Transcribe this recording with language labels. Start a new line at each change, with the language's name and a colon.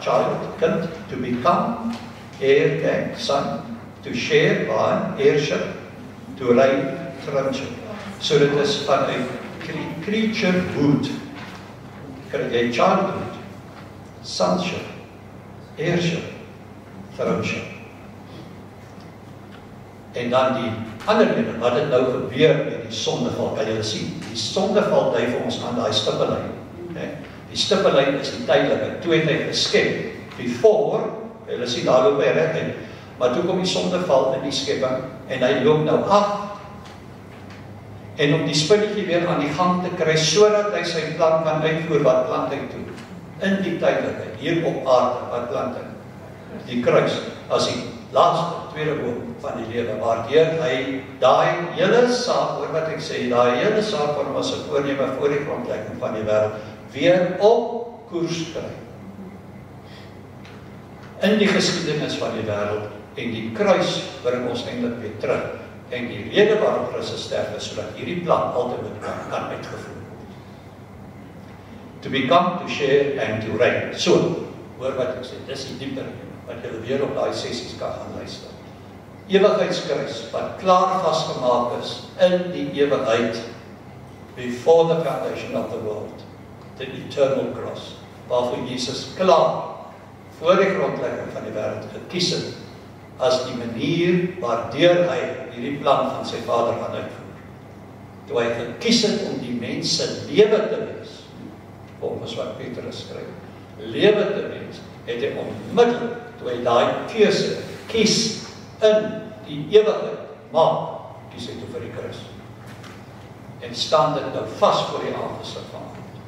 English: Child, kind, to become, heir, son, to share, baan, heirship, to reign, throneship.
Afrikaans: So dit is vanuit creaturehood, kry jy childhood, sonship, heirship, throneship. En dan die ander ene, wat het nou gebeur met die sondeval, kan julle sien, die sondeval dui vir ons aan daai stippellyn. Die stippellyn is die tydelike, toe het hy geskep, before, julle sien daar loop hy reg, maar toe kom die sondeval in die skepping, en hy loop nou af, en om die spinnetjie weer aan die gang te kry, sodat hy sy plan kan uitvoer, wat plant hy toe? In die tydelike, hier op aarde, wat plant hy? Die kruis, as die laaste, tweede boom van die lewe, waardeur hy daai hele saak, hoor wat ek sê, daai hele saak van hom as 'n voorneme voor die grondlegging van die wêreld, weer op koers kry. In die geskiedenis van die wêreld, en die kruis bring ons eintlik weer terug, en die rede waarom Christus sterf is, sodat hierdie plan altyd kan uitgevoer word.
English: To become, to share, and to reign.
Afrikaans: So, hoor wat ek sê, dis die dieper, wat julle weer op daai sessies kan gaan luister. Ewigheidskruis, wat klaar vasgemaak is, in die ewigheid,
English: before the foundation of the world, the eternal cross,
Afrikaans: waarvoor Jesus klaar, voor die grondlegging van die wêreld gekies het, as die manier waardeur hy hierdie plan van sy Vader gaan uitvoer. Toe hy gekies het om die mense lewe te wees, volgens wat Petrus skryf, lewe te wees, het hy onmiddellik, toe hy daai keuse kies in die ewigheid maak, kies hy toe vir die kruis. En staan dit nou vas voor die aangesig van God.